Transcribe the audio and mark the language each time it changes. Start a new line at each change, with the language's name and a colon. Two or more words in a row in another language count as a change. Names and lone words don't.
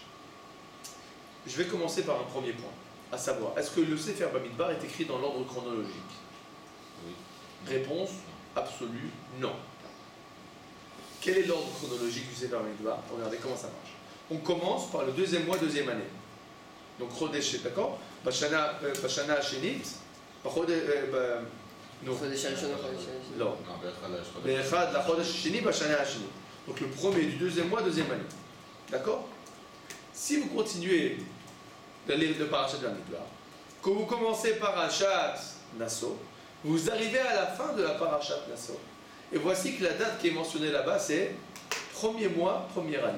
French: Je vais commencer par un premier point, à savoir, est-ce que le Sefer Bamidbar est écrit dans l'ordre chronologique? Oui. Réponse absolue, non. Quel est l'ordre chronologique du Sefer Bamidbar? Regardez comment ça marche. on commence par le deuxième mois, deuxième année. Donc Chodesh, d'accord?
Hebrew: בשנה השנית, חודש הראשון לחודש השני. לא. Non, באחד לחודש. באחד לחודש השני בשנה השני.
French: Donc le premier du deuxième mois, deuxième année. D'accord? Si vous continuez de lire le parachat de Bamidbar, que vous commencez parachat Nasso, vous arrivez à la fin de la parachat Nasso. Et voici que la date qui est mentionnée là-bas, c'est premier mois, première année.